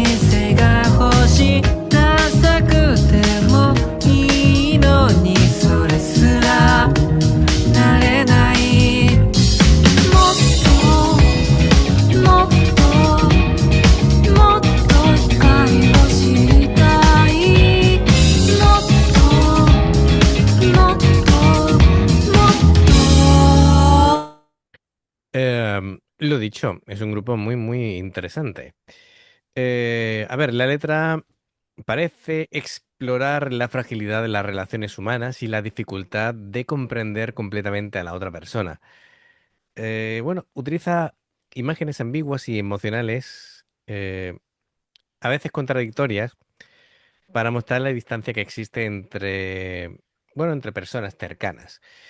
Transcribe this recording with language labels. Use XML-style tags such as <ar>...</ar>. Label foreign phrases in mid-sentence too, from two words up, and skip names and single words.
<ja>生が欲しいダくてもいいのにそれすらなれないもっともっともっと光を知りたいもっともっともっと</ja> <es>Lo dicho, es un grupo muy, muy interesante. A ver, la letra parece explorar la fragilidad de las relaciones humanas y la dificultad de comprender completamente a la otra persona. Bueno, utiliza imágenes ambiguas y emocionales, a veces contradictorias, para mostrar la distancia que existe bueno, entre personas cercanas.</es>